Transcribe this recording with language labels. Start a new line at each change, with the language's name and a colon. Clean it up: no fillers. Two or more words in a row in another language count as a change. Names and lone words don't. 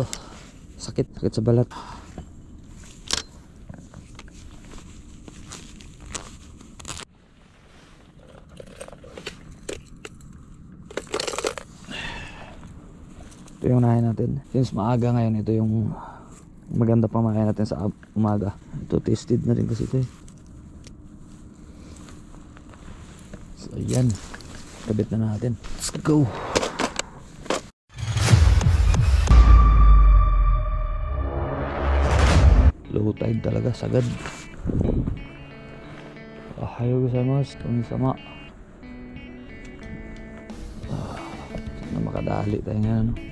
Filipino: Sakit sa balat. Ito yung unahin natin. Since maaga ngayon, ito yung maganda pamakain natin sa umaga. Ito tasted na rin kasi ito eh. So ayan, kabit na natin.
English: Let's go. Low tide
Filipino: talaga, sagad.
Japanese: おはようございます, kami-sama.
Filipino: Sana makadali tayo ngayon.